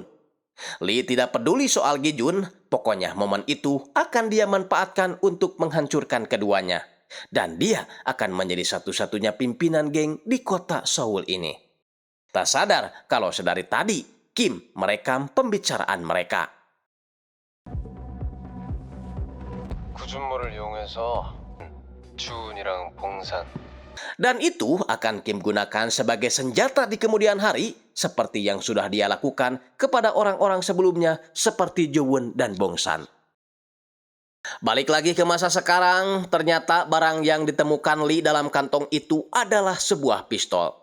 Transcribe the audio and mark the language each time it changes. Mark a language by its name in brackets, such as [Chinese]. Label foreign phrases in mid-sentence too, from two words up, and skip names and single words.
[Indonesian] Lee tidak peduli soal Gi-jun, pokoknya momen itu akan dia manfaatkan untuk menghancurkan keduanya. Dan dia akan menjadi satu-satunya pimpinan geng di kota Seoul ini. Tak sadar kalau sedari tadi, Kim merekam pembicaraan mereka. [Korean] 구준모를 이용해서 주은이랑 봉산 [Indonesian] Dan itu akan Kim gunakan sebagai senjata di kemudian hari, seperti yang sudah dia lakukan kepada orang-orang sebelumnya seperti Jowon dan Bongsan. Balik lagi ke masa sekarang, ternyata barang yang ditemukan Lee dalam kantong itu adalah sebuah pistol.